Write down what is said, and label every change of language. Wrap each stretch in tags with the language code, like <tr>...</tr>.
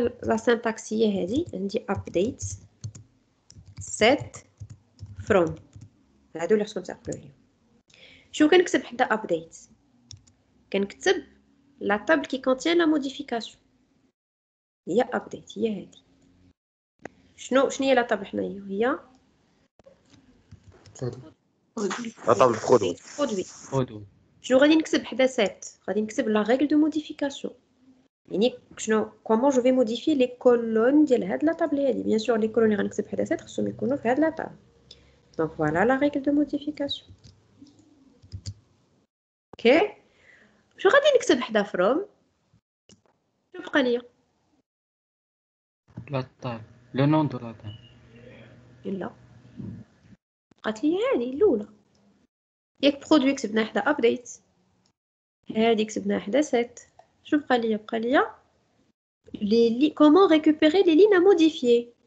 <fr>La syntaxe est on dit update, set, from.</fr> <ar>هادو اللي خصكم تعقلوا عليهم. شنو كنكتب حدا update؟ كنكتب</ar> <fr>la table qui contient la modification.</fr> <ar>هي update هي هادي. شنو هي la table حنايا؟ هي</ar> <fr>لا طابل produit.</fr> <ar>شنو غادي نكتب حدا set؟ غادي نكتب</ar> <fr>la règle de modification.</fr> <ar>يعني شنو</ar> <fr>comment je vais modifier les colonnes</fr> <ar>ديال هاد</ar> <fr>la table هادي. Bien sûr les colonnes</fr> <ar>اللي غنكتب حدا</ar> <fr>set</fr> <ar>خصهم يكونوا في هاد</ar> <fr>la table. Donc voilà la règle de modification. OK.</fr> <ar>شو غادي نكتب حدا from؟ شو بقى ليا؟</ar> <fr>La table. Le nom de la table.</fr> <ar>لا قالت لي هذه الاولى ياك برودوي كتبنا حدا ابديت هذه كتبنا حدا سيت شنو بقى ليا</ar> <fr>comment récupérer les lignes à modifier</fr>